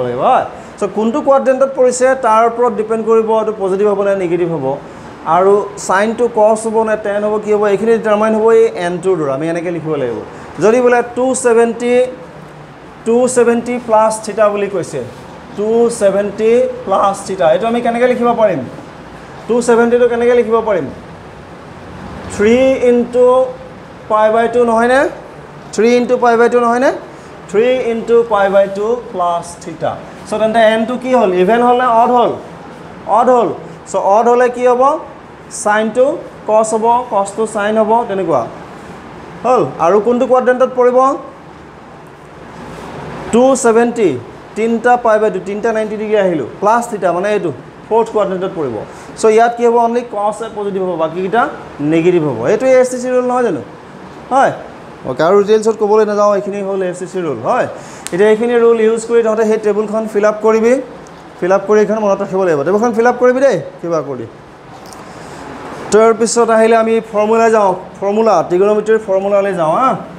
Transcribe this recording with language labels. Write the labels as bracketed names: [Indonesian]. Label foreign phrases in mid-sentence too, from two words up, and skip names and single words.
[Assamese] লাগিব হয় সো কোনটো কোয়াড্রেন্টত পৰিছে তাৰ ওপৰত ডিপেন্ড কৰিব এটো পজিটিভ হ'ব নে নেগেটিভ হ'ব আৰু sin টো cos হ'ব নে tan হ'ব কি হ'ব এখিনি ডিটারমাইন হ'ব এই n টোৰ দ্বাৰা আমি এনেকে লিখিব লাগিব যদি বলে 270 [English] plus theta [Assamese] বুলি কৈছে 270 [English] plus theta [Assamese] এটো আমি কেনেকৈ লিখিব পাৰিম 270 টো কেনেকৈ লিখিব পাৰিম [English] 3 into pi by 2 [Assamese] নহয় নে [English] 3 into pi by 2 [Assamese] নহয় নে [English] 3 into pi by 2 plus theta [Assamese] সো তেন্তে n টো কি হল ইভেন হল নে অড হল অড হল সো অড হলে কি হ'ব sin টো cos হ'ব cos টো sin হ'ব তেনেকুৱা হল আৰু কোনটো কোয়াড্ৰেন্টত পৰিব 270 তিনটা [English] pi by 2 [Assamese] তিনটা 90 ডিগ্ৰী আহিলো প্লাস থিটা মানে এটো [English] fourth quadrantত [Assamese] পৰিব সো ইয়াত কি হ'ব [English] only cos [Assamese] এ পজিটিভ হ'ব বাকি কিটা নেগেটিভ হ'ব এটো [English] ASTC rule [Assamese] নহয় জানো হয় ওকে আৰু ডিটেইলছত ক'বলৈ না যাও এখিনি হল [English] ASTC rule [Assamese] হয় এটা এখিনি [English] rule use [Assamese] কৰি তহতে হে টেবুলখন [English] fill up [Assamese] কৰিবি [English] fill up [Assamese] কৰি এখন মনত ৰাখিব লাগিব টেবুলখন [English] fill up [Assamese] কৰিবি দেই কিবা কৰি তাৰ পিছত আহিলে আমি ফৰ্মুলা যাও [English] formula trigonometryৰ [Assamese] ফৰ্মুলালৈ যাও হা